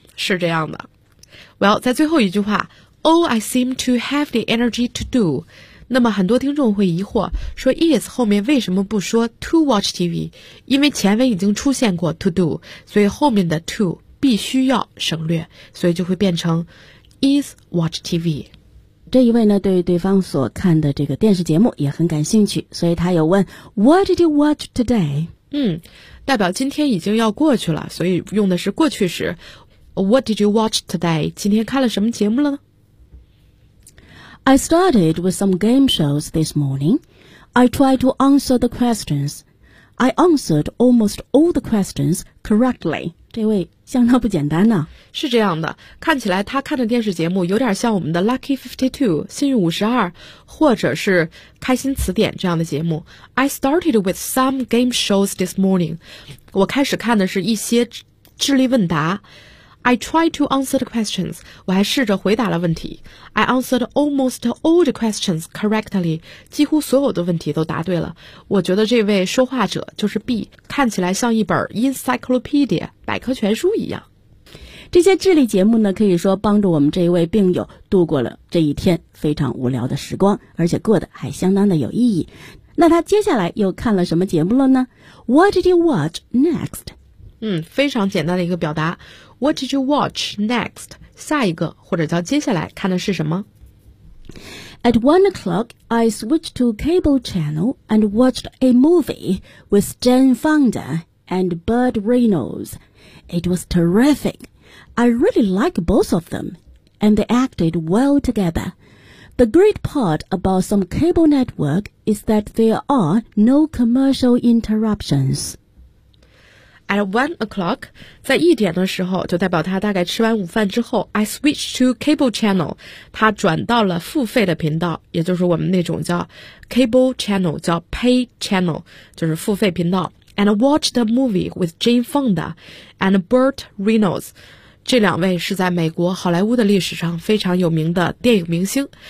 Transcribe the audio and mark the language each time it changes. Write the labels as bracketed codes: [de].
[zh] 是这样的。Well, 在最后一句话 [en] All I seem to have the energy to do, [zh] 那么很多听众会疑惑说 is 后面为什么不说 [en] to watch TV, [zh] 因为前文已经出现过 to do, 所以后面的 to 必须要省略，所以就会变成 [en] is watch TV。 [zh] 这一位呢，对于对方所看的这个电视节目也很感兴趣，所以他有问 [en] What did you watch today? [zh] 代表今天已经要过去了，所以用的是过去时。 [en] What did you watch today? [zh] 今天看了什么节目了？ [en] I started with some game shows this morning. I tried to answer the questions. I answered almost all the questions correctly. [zh] 这位相当不简单呢、啊、是这样的，看起来他看的电视节目有点像我们的 Lucky 52, 幸运52，或者是开心词典这样的节目。 [en] I started with some game shows this morning. [zh] 我开始看的是一些智力问答。 [en] I tried to answer the questions. [zh] 我还试着回答了问题。 [en] I answered almost all the questions correctly. [zh] 几乎所有的问题都答对了。我觉得这位说话者就是 B, 看起来像一本 encyclopedia, 百科全书一样。这些智力节目呢，可以说帮助我们这一位病友度过了这一天非常无聊的时光，而且过得还相当的有意义。那他接下来又看了什么节目了呢？ [en] What did you watch next? [zh] 非常简单的一个表达。 [en] What did you watch next? [zh] 下一个或者叫接下来看的是什么？ [en] At 1 o'clock, I switched to cable channel and watched a movie with Jane Fonda and Burt Reynolds. It was terrific. I really like both of them, and they acted well together. The great part about some cable network is that there are no commercial interruptions. At 1 o'clock, [zh] 在一点的时候，就代表他大概吃完午饭之后。 [en] I switched to cable channel, [zh] 他转到了付费的频道，也就是我们那种叫 cable channel, 叫 pay channel, 就是付费频道。 [en] And watched a movie with Jane Fonda and Burt Reynolds. [zh] 这两位是在美国好莱坞的历史上非常有名的电影明星。